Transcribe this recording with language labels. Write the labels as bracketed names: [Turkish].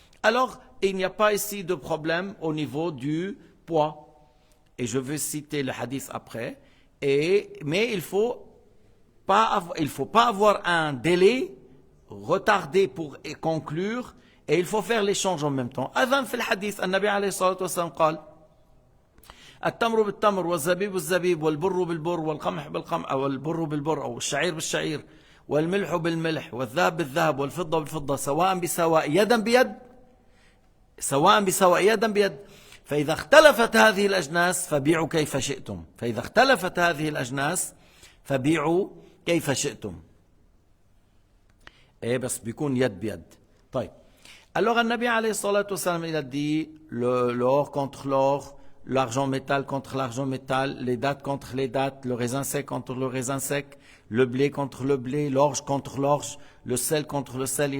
[French] Alors il n'y a pas ici de problème au niveau du poids. Et je vais citer le hadith après. Mais il faut pas avoir un délai retardé pour conclure, et il faut faire l'échange en même temps. [Arabic] أذن في الحديث النبي عليه الصلاة والسلام قال: التمر بالتمر والزبيب بالزبيب والبر بالبر والقمح بالقمح أو البر بالبر أو الشعير بالشعير والملح بالملح والذهب بالذهب والفضة بالفضة سواء بسواء يدا بيد، سواء بسواء يدا بيد، فإذا اختلفت هذه الأجناس فبيعوا كيف شئتم. فإذا اختلفت هذه الأجناس فبيعوا كيف شئتم. بس بيكون يد بيد. طيب. [French] Alors, [Arabic] النبي عليه الصلاة والسلام [French] il a dit l'or contre l'or, l'argent métal contre l'argent métal, les dattes contre les dattes, le raisin sec contre le raisin sec, le blé contre le blé, l'orge contre l'orge, le sel contre le sel.